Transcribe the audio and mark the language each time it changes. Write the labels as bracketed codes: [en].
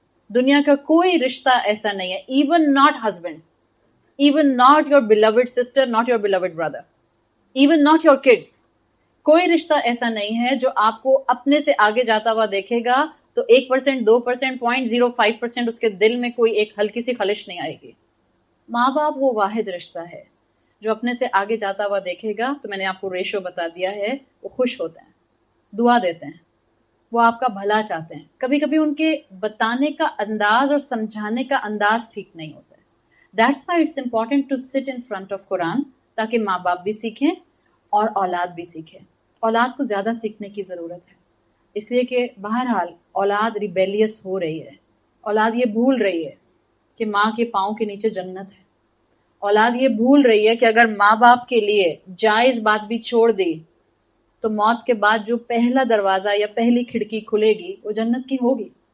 [hi] दुनिया का कोई रिश्ता ऐसा नहीं है, [en] even not husband, even not your beloved sister, not your beloved brother, even not your kids, [hi] कोई रिश्ता ऐसा नहीं है जो आपको अपने से आगे जाता हुआ देखेगा तो 1%, 2%, 0.05% उसके दिल में कोई एक हल्की सी खलिश नहीं आएगी। माँ बाप वो वाहिद रिश्ता है जो अपने से आगे जाता हुआ देखेगा, तो मैंने आपको रेशो बता दिया है, वो खुश होते हैं, दुआ देते हैं, वो आपका भला चाहते हैं। कभी कभी उनके बताने का अंदाज और समझाने का अंदाज ठीक नहीं होता है। [en] That's why it's important to sit in front of Quran, [hi] ताकि माँ बाप भी सीखें और औलाद भी सीखे। औलाद को ज़्यादा सीखने की ज़रूरत है, इसलिए कि बहरहाल औलाद रिबेलियस हो रही है, औलाद ये भूल रही है कि माँ के पाँव के नीचे जन्नत है, औलाद ये भूल रही है कि अगर माँ बाप के लिए जायज़ बात भी छोड़ दी तो मौत के बाद जो पहला दरवाज़ा या पहली खिड़की खुलेगी वो जन्नत की होगी।